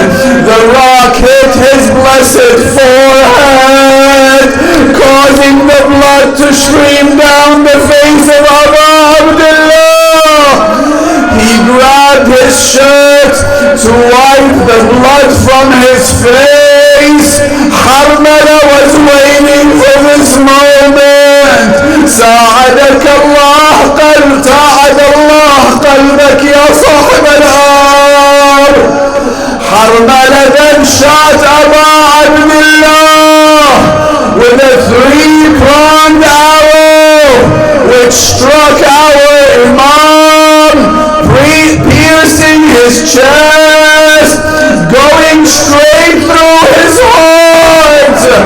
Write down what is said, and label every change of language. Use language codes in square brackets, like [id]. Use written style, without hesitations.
[en] The rock hit his blessed forehead, causing the blood to stream down the face of Abu Abdullah. He grabbed his shirt to wipe the blood from his face. Harmala was waiting for this moment. [ar] ساعدك الله ساعد الله قلبك يا صاحب الأرض. [en] Harmala then shot Abu Abdullah with a three-pronged arrow, which struck our Imam, piercing his chest, going straight through his heart.